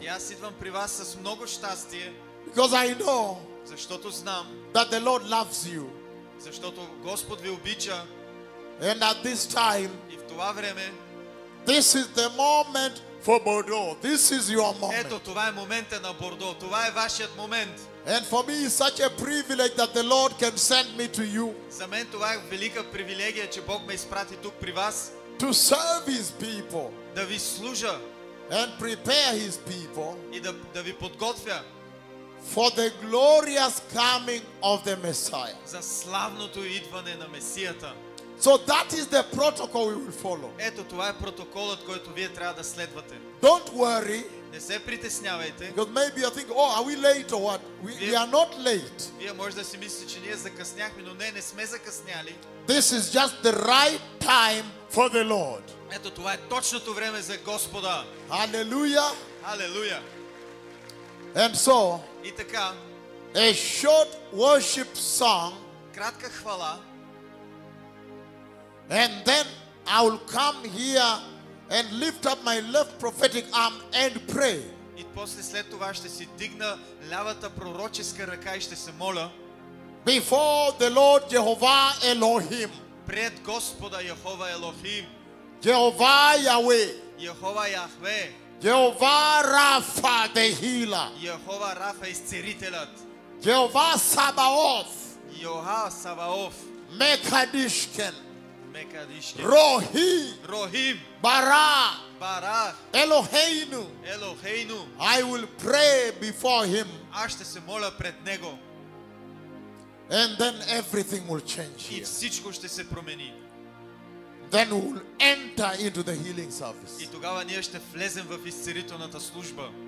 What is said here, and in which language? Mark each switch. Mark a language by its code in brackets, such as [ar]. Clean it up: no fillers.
[bg] И аз идвам при вас с много щастие, [en] Because I know [bg] защото знам, [en] that the Lord loves you. [bg] защото Господ ви обича [en] And at this time, [bg] и в това време [en] This is the moment for Bordeaux. This is your moment. [bg] Ето, това е момента на Бордо. Това е вашият момент. [en] And for me, it's such a privilege that the Lord can send me to you [bg] За мен това е велика привилегия, че Бог ме изпрати тук при вас [en] to serve His people [bg] да ви служа [en] and prepare His people [bg] и да ви подготвя [en] for the glorious coming of the Messiah. [bg] за славното идване на Месията. [en] So that is the protocol we will follow. [bg] Ето, това е протоколът, който вие трябва да следвате. [en] Don't worry, [bg] Не се притеснявайте. [en] because maybe you think, oh, are we late or what? We are not late. [bg] Вие може да си мислите, че ние закъсняхме, но не сме закъсняли. [en] This is just the right time for the Lord. [bg] Ето, това е точното време за Господа. [en] Hallelujah. [bg] Халелуя! [en] And so, [bg] И така, [en] a short worship song, [bg] кратка хвала, [en] and then I will come here and lift up my left prophetic arm and pray. [bg] и после след това ще си дигна лявата пророческа ръка и ще се моля [en] Before the Lord Jehovah Elohim, [bg] пред Господа Яхова Елохим, [en] Jehovah Yahweh, [bg] Яхова Яхве, [en] Jehovah Rapha the healer, [bg] Яхова Рафа изцерителят, [en] Jehovah Sabaoth, [bg] Йоха Саваоф, [en] Mekadishken, [bg] Мекадишке, [en] Rohi, [bg] Рохим, [en] Bara, [bg] Барах, [en] Eloheinu. [bg] Елохейну. [en] I will pray before him, [bg] Аз ще се моля пред Него [en] and then everything will change [bg] и [en] here. [bg] всичко ще се промени. [en] Then we will enter into the healing service [bg] И тогава ние ще влезем в изцерителната служба